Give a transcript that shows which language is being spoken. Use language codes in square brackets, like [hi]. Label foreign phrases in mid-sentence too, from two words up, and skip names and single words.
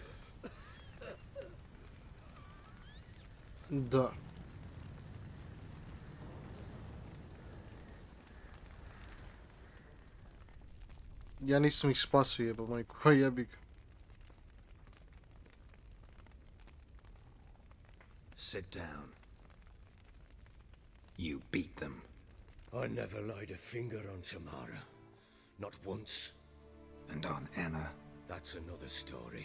[hr] Da. Ja nisam ih spasio, jeba majku, jebi ga. [en] Sit down. You beat them. I never laid a finger on Tamara. Not once. And on Anna. That's another story.